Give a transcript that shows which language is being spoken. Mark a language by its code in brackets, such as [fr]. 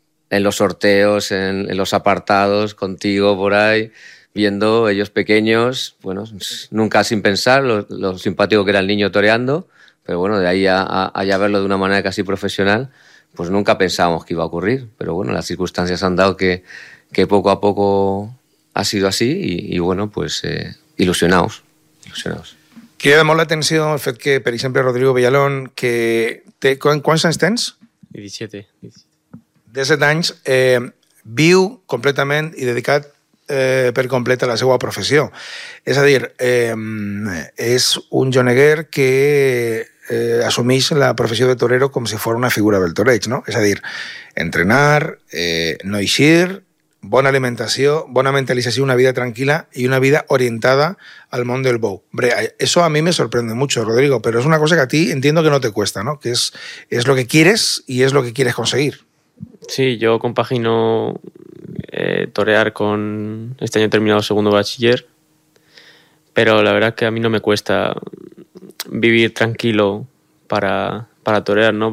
[es] en los sorteos, en los apartados, contigo por ahí, viendo ellos pequeños, bueno, nunca sin pensar lo simpático que era el niño toreando, pero bueno, de ahí a ya verlo de una manera casi profesional, pues nunca pensábamos que iba a ocurrir, pero bueno, las circunstancias han dado que poco a poco ha sido así y bueno, pues ilusionados. ¿Qué llamó la atención [ca] el fet [es] que, por ejemplo, Rodrigo Villalón, que te, ¿cuántos años [ca] tens? [es] 17. [ca] 17 anys, viu completament i dedicat per completa la seva professió. És a dir, és un joneguer que assumeix la professió de torero com si fos una figura del toreig, no? És a dir, entrenar, no eixir, bona alimentació, bona mentalització, una vida tranquil·la i una vida orientada al món del bou. [es] Hombre, eso a mí me sorprende mucho, Rodrigo, pero es una cosa que a ti entiendo que no te cuesta, ¿no? Que es lo que quieres y es lo que quieres conseguir. Sí, yo compagino torear con... Este año he terminado segundo bachiller, pero la verdad es que a mí no me cuesta vivir tranquilo para torear, ¿no?